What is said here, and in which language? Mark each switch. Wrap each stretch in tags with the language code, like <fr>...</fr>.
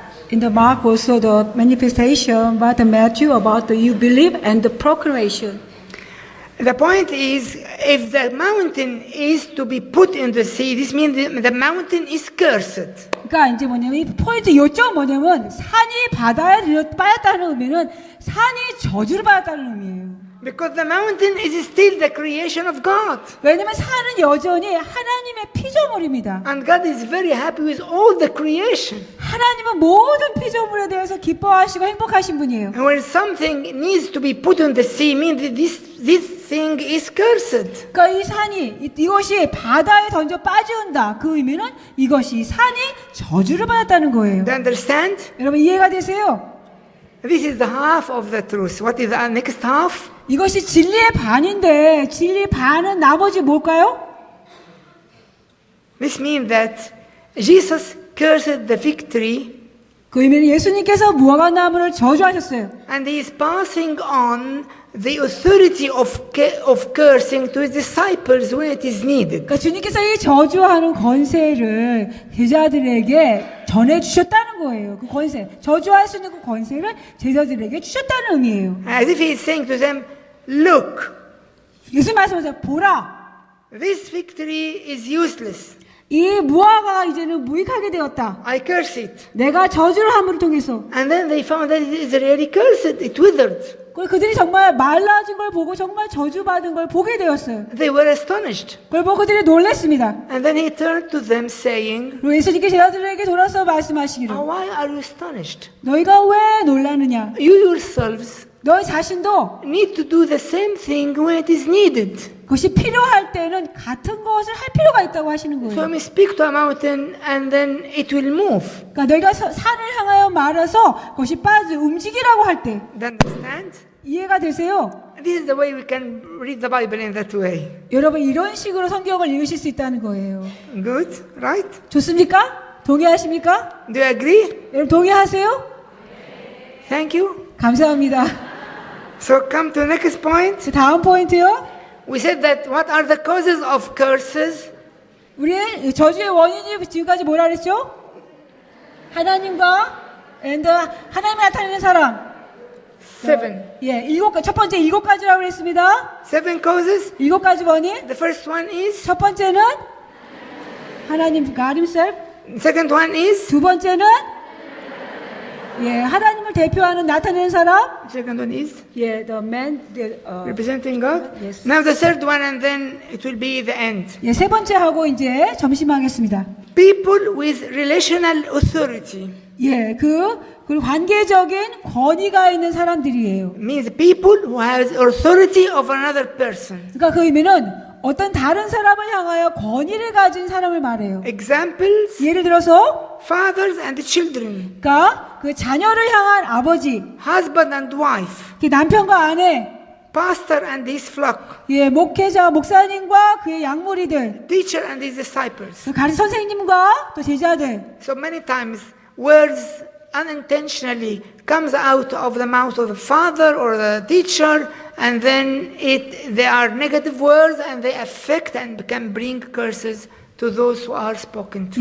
<en>In the Mark also the manifestation, but the Matthew about the you believe and the proclamation. The point is, if the mountain is to be put in the sea, this means the mountain is cursed.</en> <ko>그러니까 이제 뭐냐면 이 포인트 요점 뭐냐면 산이 바다에 빠졌다는 의미는 산이 저주를 받았다는 의미예요.</ko> <en>Because the mountain is still the creation of God.</en> <ko>왜냐면 산은 여전히 하나님의 피조물입니다.</ko> <en>And God is very happy with all the creation.</en> <ko>하나님은 모든 피조물에 대해서 기뻐하시고 행복하신 분이에요.</ko> <en>And when something needs to be put in the sea, means that this thing is cursed.</en> <ko>그러니까 이 산이 이것이 바다에 던져 빠진다. 그 의미는 이것이 산이 저주를 받았다는 거예요.</ko> <en>Do you understand?</en> <ko>여러분 이해가 되세요?</ko> <en>This is the half of the truth. What is the next half?</en> <ko>이것이 진리의 반인데 진리 반은 나머지 뭘까요?</ko> <en>This means that Jesus cursed the fig tree</en> <ko>그 의미는 예수님께서 무화과 나무를 저주하셨어요.</ko> <en>and he is passing on the authority of cursing to his disciples when it is needed.</en> <ko>그러니까 주님께서 이 저주하는 권세를 제자들에게 전해 주셨다는 거예요. 그 권세, 저주할 수 있는 그 권세를 제자들에게 주셨다는 의미예요.</ko> <en>As if he is saying to them, look,</en> <ko>예수님 말씀하세요. 보라,</ko> <en>this fig tree is useless.</en> <ko>이 무화과가 이제는 무익하게 되었다.</ko> <en>I curse it.</en> <ko>내가 저주를 함을 통해서.</ko> <en>And then they found that it is really cursed. It withered.</en> <ko>그들이 정말 말라진 걸 보고 정말 저주받은 걸 보게 되었어요.</ko> <en>They were astonished.</en> <ko>그걸 보고 그들이 놀랐습니다.</ko> <en>And then he turned to them saying,</en> <ko>그리고 예수님께 제자들에게 돌아서 말씀하시기를</ko> <en>why are you astonished?</en> <ko>너희가 왜 놀라느냐?</ko> <en>You yourselves</en> <ko>너희 자신도</ko> <en>need to do the same thing when it is needed.</en> <ko>그것이 필요할 때는 같은 것을 할 필요가 있다고 하시는</ko> <en>So</en> <ko>거예요.</ko> <en>when we speak to a mountain and then it will move.</en> <ko>그러니까 너희가 산을 향하여 말해서 그것이 움직이라고 할 때</ko> <en>Do you understand?</en> <ko>이해가 되세요?</ko> <en>This is the way we can read the Bible in that way.</en> <ko>여러분 이런 식으로 성경을 읽으실 수 있다는 거예요.</ko> <en>Good? Right?</en> <ko>좋습니까? 동의하십니까?</ko> <en>Do you agree?</en> <ko>여러분 동의하세요?</ko> <en>Thank you.</en> <ko>감사합니다.</ko> <en>So come to the next point.</en> <ko>다음 포인트요.</ko> <en>We said that what are the causes of curses?</en> <ko>우리의 저주의 원인이 지금까지 뭐라 그랬죠? 하나님과 하나님이 나타내는 사람.</ko> <en>7.</en> <ko>예, 첫 번째 7가지라고 그랬습니다.</ko> <en>7 causes.</en> <ko>7가지 원인.</ko> <en>The first one is.</en> <ko>첫 번째는 하나님</ko> <en>God himself. Second one is.</en> <ko>두 번째는 예, 하나님을 대표하는 나타내는 사람.</ko> <en>Second one is. 예, the man Representing God. Yes. Now the third one and then it will be the end.</en> <ko>예, 세 번째 하고 이제 점심하겠습니다.</ko> <en>People with relational authority.</en> <ko>예, 그 관계적인 권위가 있는 사람들이에요.</ko> <en>Means people who has authority of another person.</en> <ko>그러니까 그 의미는 어떤 다른 사람을 향하여 권위를 가진 사람을 말해요.</ko> <en>Examples,</en> <ko>예를 들어서</ko> <en>fathers and children,</en> <ko>그러니까 그 자녀를 향한 아버지,</ko> <en>husband and wife,</en> <ko>그 남편과 아내,</ko> <en>pastor and his flock,</en> <ko>예, 목회자, 목사님과 그의 양무리들,</ko> <en>teacher and his disciples.</en> <ko>그 가르치 선생님과 또 제자들.</ko> <en>So many times words unintentionally comes out of the mouth of the father or the teacher, and then they are negative words and they affect and can bring curses to those who are spoken to.</en>